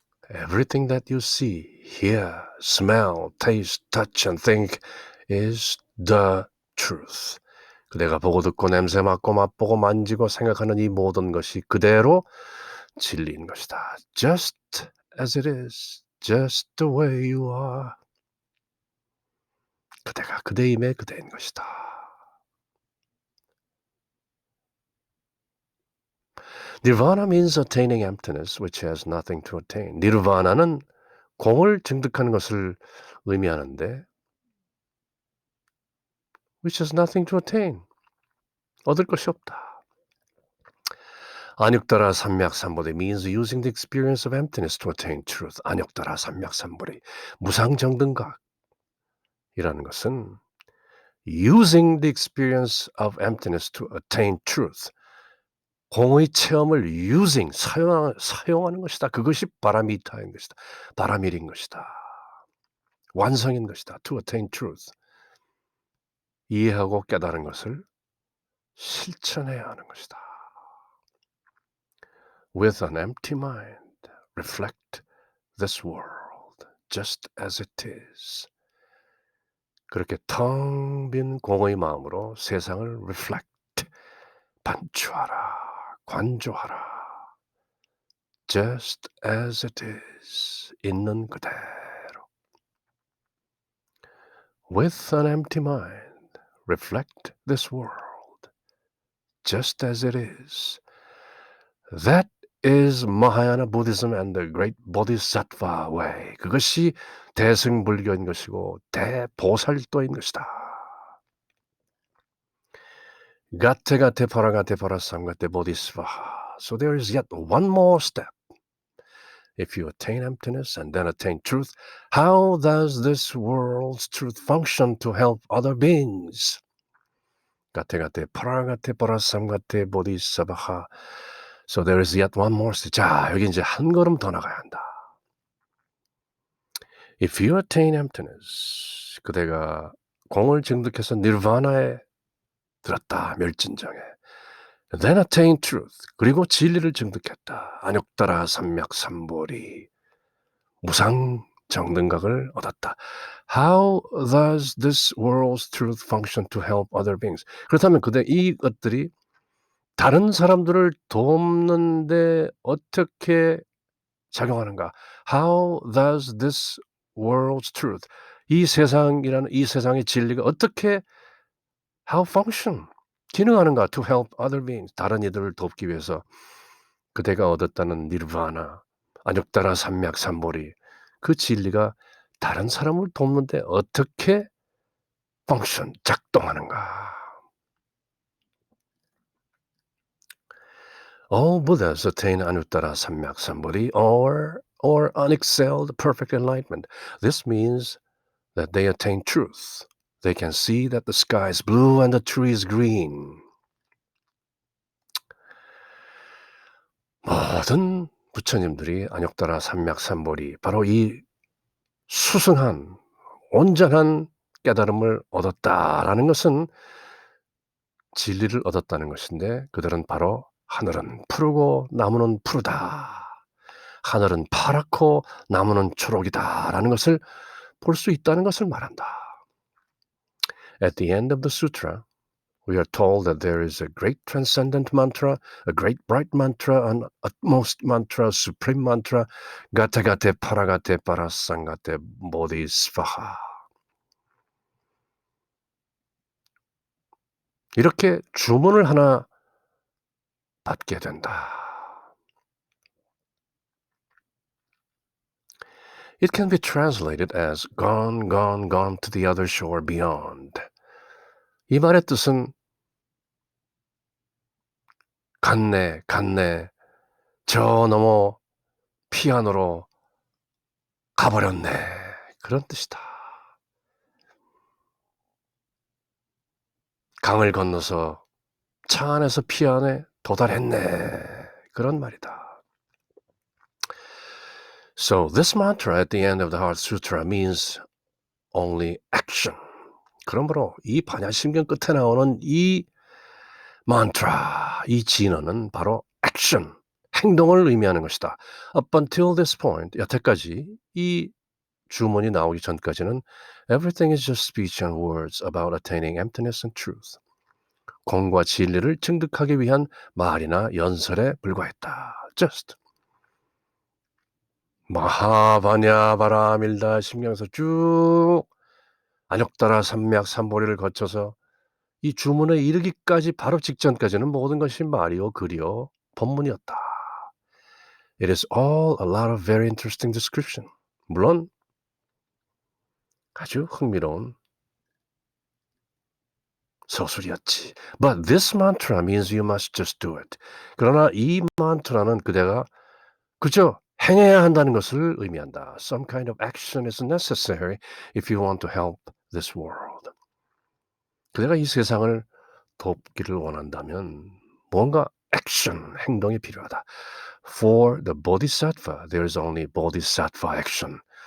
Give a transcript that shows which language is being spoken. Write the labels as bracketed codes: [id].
[en] Everything that you see, hear, smell, taste, touch and think is the truth. [ko] 그대가 보고 듣고 냄새 맡고 맛보고 만지고 생각하는 이 모든 것이 그대로 진리인 것이다. [en] Just as it is, just the way you are. [ko] 그대가 그대임에 그대인 것이다. [en] Nirvana means attaining emptiness, which has nothing to attain. [ko] 니르바나는 공을 증득하는 것을 의미하는데 [en] which has nothing to attain. [ko] 얻을 것이 없다. [en] 안욕따라 삼맥삼보리 means using the experience of emptiness to attain truth. [ko] 안욕따라 삼맥삼보리 무상정등각이라는 것은 [en] using the experience of emptiness to attain truth. [ko] 공의 체험을 using, 사용하는 것이다. 그것이 바라미타인 것이다. 바라밀인 것이다. 완성인 것이다. [en] To attain truth. [ko] 이해하고 깨달은 것을 실천해야 하는 것이다. [en] With an empty mind, reflect this world just as it is. [ko] 그렇게 텅 빈 공의 마음으로 세상을 reflect, 반추하라, 관조하라. [en] Just as it is, [ko] 있는 그대로. [en] With an empty mind, reflect this world just as it is. That is Mahayana Buddhism and the great Bodhisattva way. [ko] 그것이 대승불교인 것이고 대보살도인 것이다. [sa] 가테 가테 파라가테 파라삼가테 보디스바하. [en] So there is yet one more step. If you attain emptiness and then attain truth, how does this world's truth function to help other beings? [sa] 가테 가테 파라가테 파라삼가테 보디스바하. [en] So there is yet one more step. [ko] 자, 여기 이제 한 걸음 더 나가야 한다. [en] If you attain emptiness, [ko] 그대가 공을 증득해서 니르바나에 들었다, 멸진정에. [en] Then attain truth. [ko] 그리고 진리를 증득했다. 안욕따라 삼맥삼보리. 무상정등각을 얻었다. [en] How does this world's truth function to help other beings? [ko] 그렇다면 그대 이것들이 다른 사람들을 돕는데 어떻게 작용하는가? [en] How does this world's truth, [ko] 이 세상이라는 이 세상의 진리가 어떻게 [en] how function, [ko] 기능하는가? [en] To help other beings, [ko] 다른 이들을 돕기 위해서 그대가 얻었다는 니르바나, 안욕따라 삼맥삼보리, 그 진리가 다른 사람을 돕는데 어떻게 function, 작동하는가? [en] All Buddhas attain Anuttara Samyak or unexcelled perfect enlightenment. This means that they attain truth. They can see that the sky is blue and the tree is green. [ko] 모든 부처님들이 안욕따라 삼맥삼보리, 바로 이 수승한 온전한 깨달음을 얻었다라는 것은 진리를 얻었다는 것인데, 그들은 바로 하늘은 푸르고 나무는 푸르다, 하늘은 파랗고 나무는 초록이다라는 것을 볼 수 있다는 것을 말한다. [en] At the end of the sutra, we are told that there is a great transcendent mantra, a great bright mantra, an utmost mantra, supreme mantra, [sa] gatagate paragate parasangate bodhisvaha. [ko] 이렇게 주문을 하나 받게 된다. [en] It can be translated as gone, gone, gone to the other shore beyond. [ko] 이 말의 뜻은 갔네, 갔네, 저 너머 피안으로 가버렸네, 그런 뜻이다. 강을 건너서 차 안에서 피안에 도달했네, 그런 말이다. [en] So this mantra at the end of the Heart Sutra means only action. [ko] 그러므로 이 반야심경 끝에 나오는 이 mantra, 이 진언은 바로 action, 행동을 의미하는 것이다. [en] Up until this point, [ko] 여태까지 이 주문이 나오기 전까지는 [en] everything is just speech and words about attaining emptiness and truth. [ko] 공과 진리를 증득하기 위한 말이나 연설에 불과했다. [en] Just. [ko] 마하바냐바라밀다 심경에서 쭉 안욕따라 삼맥삼보리를 거쳐서 이 주문에 이르기까지 바로 직전까지는 모든 것이 말이요 글이요 법문이었다. [en] It is all a lot of very interesting description. [ko] 물론 아주 흥미로운 서술이었지. [en] But this mantra means you must just do it. [ko] 그러나 이 만트라는 그대가 그저 행해야 한다는 것을 의미한다. [en] Some kind of action is necessary if you want to help this world. [ko] 그대가 이 세상을 돕기를 원한다면 뭔가 action, 행동이 필요하다. [en] For the bodhisattva, there is only bodhisattva action.